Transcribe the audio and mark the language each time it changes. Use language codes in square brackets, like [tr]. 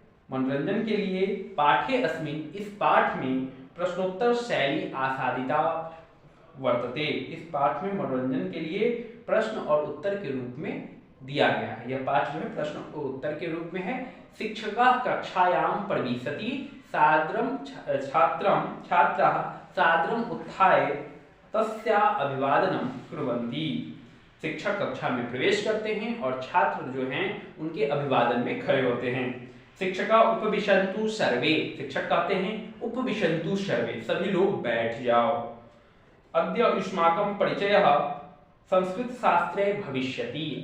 [hi] मनोरंजन के लिए [sa] पाठे अस्मिन्, [hi] इस पाठ में [sa] प्रश्नोत्तर शैली आसादिता वर्तते। [hi] इस पाठ में मनोरंजन के लिए प्रश्न और उत्तर के रूप में दिया गया है। यह पाठ जो है प्रश्न और उत्तर के रूप में है। [sa] शिक्षकः कक्षायां प्रविशति सादरं छात्राः सादरं उत्थाय तस्या अभिवादनम कुर्वन्ति। [hi] शिक्षक कक्षा में प्रवेश करते हैं और छात्र जो हैं उनके अभिवादन में खड़े होते हैं। [sa] शिक्षका उपविशन्तु सर्वे, [hi] शिक्षक कहते हैं [sa] उपविशन्तु सर्वे, [hi] सभी लोग बैठ जाओ। [sa] अद्य युष्माकं परिचयः संस्कृत शास्त्रे भविष्यति।